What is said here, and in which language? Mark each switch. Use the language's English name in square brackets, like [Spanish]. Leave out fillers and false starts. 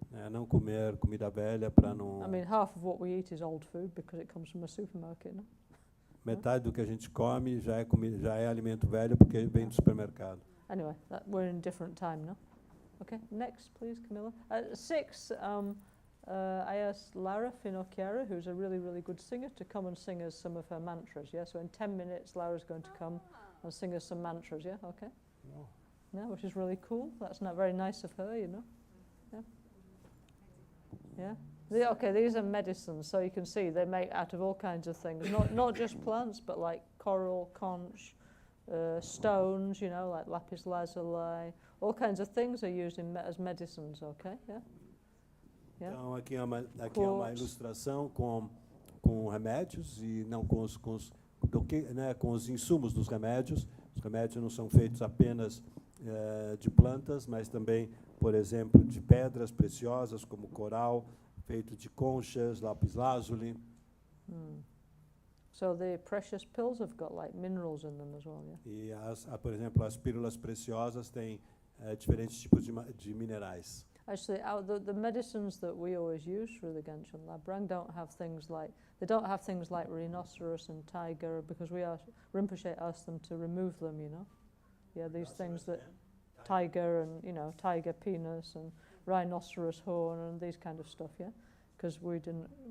[Portuguese] Não comer comida velha para não. [English] I mean, half of what we eat is old food because it comes from a supermarket. No? [Portuguese] Metade do que a gente come já é alimento velho porque vem do supermercado. [English] Anyway, we're in a different time now. Okay, next, please, Camilla. 6, I asked Lara Finocchiara, who's a really, really good singer, to come and sing us some of her mantras. Yeah, so in 10 minutes, Lara's going to come and sing us some mantras. Yeah, okay. Oh. Yeah, which is really cool. That's not very nice of her, you know. Yeah. Yeah. These are medicines, so you can see they make out of all kinds of things, not just plants, but like coral, conch, stones, like lapis lazuli, all kinds of things are used as medicines. Okay, yeah. Yeah. [Portuguese] Então aqui é uma ilustração com remédios e não com os insumos dos remédios. Os remédios não são feitos apenas de plantas, mas também, por exemplo, de pedras preciosas como coral, feito de conchas, lápis lazuli. [English] So the precious pills have got like minerals in them as well, yeah. [Portuguese] E por exemplo, as pílulas preciosas têm diferentes tipos de minerais. [English] Actually, the medicines that we always use for the Genshin Labrang don't have things like rhinoceros and tiger because Rinpoche asked them to remove them, Yeah, these things that tiger and tiger penis and rhinoceros horn and these kind of stuff, yeah, because we didn't.